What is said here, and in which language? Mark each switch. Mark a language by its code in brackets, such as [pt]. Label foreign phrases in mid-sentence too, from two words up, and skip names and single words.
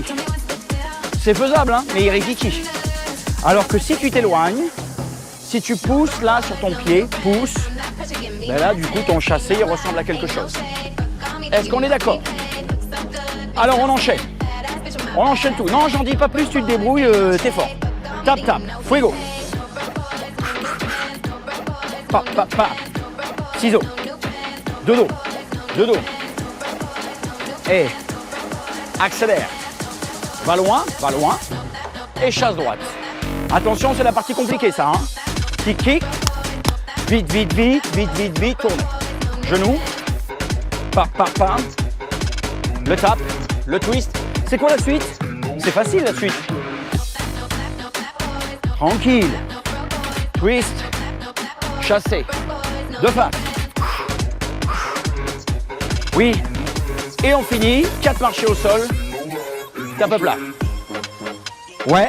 [fr] C'est faisable, hein, mais il est rikiki. Alors que si tu t'éloignes, si tu pousses là sur ton pied, pousse, ben là du coup ton chassé il ressemble à quelque chose. Est-ce qu'on est d'accord? Alors on enchaîne. On enchaîne tout. Non, j'en dis pas plus, tu te débrouilles, t'es fort. Tap, tap, fuego. Pa, pa, pa. Ciseaux. De dos. De dos. Et accélère. Va loin, va loin. Et chasse droite. Attention, c'est la partie compliquée ça. Hein. [en] Kick, kick. [fr] Vite, vite, vite, vite, vite, vite. Tourne. Genou. Pa, pa, pa. Le tap. Le twist. C'est quoi la suite? C'est facile la suite. Tranquille. Twist. Chassé. De face. Oui. Et on finit. 4 marchés au sol. [en] Tap up [fr] là. Ouais.